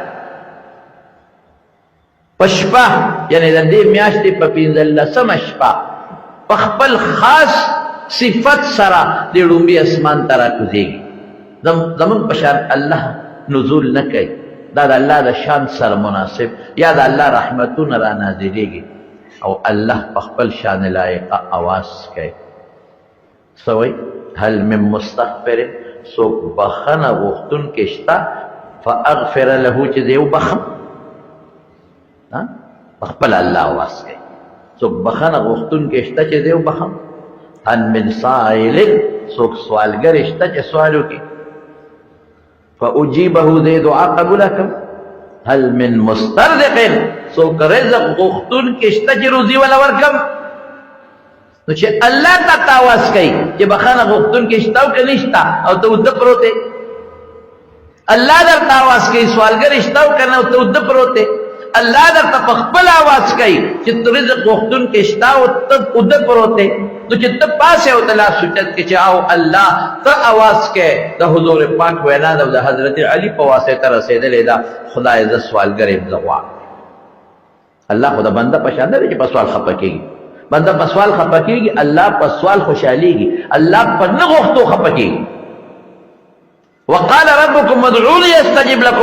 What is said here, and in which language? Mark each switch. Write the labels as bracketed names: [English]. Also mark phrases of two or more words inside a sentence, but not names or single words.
[Pashto] پشپا یعنی د دې میاشتې په 15مه شپه په خپل خاص صفت سره د لومبي اسمان ته راکوزېږي زمون په شان الله نزول نه کوي دا د الله د شان سره مناسب یا د الله رحمتونه را نازلېږي او الله په خپل شان لایقه اواز کوي سوی [Arabic] هل من مستغفر [Pashto] څوک بخنه غوښتونکی شته [Arabic] فاغفر له [Pashto] چې دی وبخم په خپل الله اواز کوي څوک بخنه غوښتونکی شته چې دی وبخم [Arabic] هل من سائل [Pashto] څوک سوالګر شته چې سوال وکړي فاجيبه دې دعا قبول کړم [Arabic] هل من مسترزق [Pashto] څوک رزق غوښتونکی شته چې روزي ولا ورکم نو چې الله ته تاواز کوي چې بخنه غوښتونکی شته او که نشته او ته اوده پروت یې الله درته آواز کوي سوالګر شته او که نه او ته اوده پروت یې الله درته په خپل آواز کوي چې ته رزق غوښتونکی شته او ته اوده پروت یې نو چې ته پاسې او ته لاس اوچت کړې چې او الله ته آواز کوې د حضور پاک وینا ده د حضرت علي په واسطه رسېدلې ده خدای زه سوالګر یم زه غواړم الله خو د بنده په شان نه دی چې په سوال خفه کېږي بنده په سوال خفه کېږي الله په سوال خوشحالېږي الله په نه غوښتو خفه کېږي [Arabic] وقال ربكم ادعوني استجب لكم.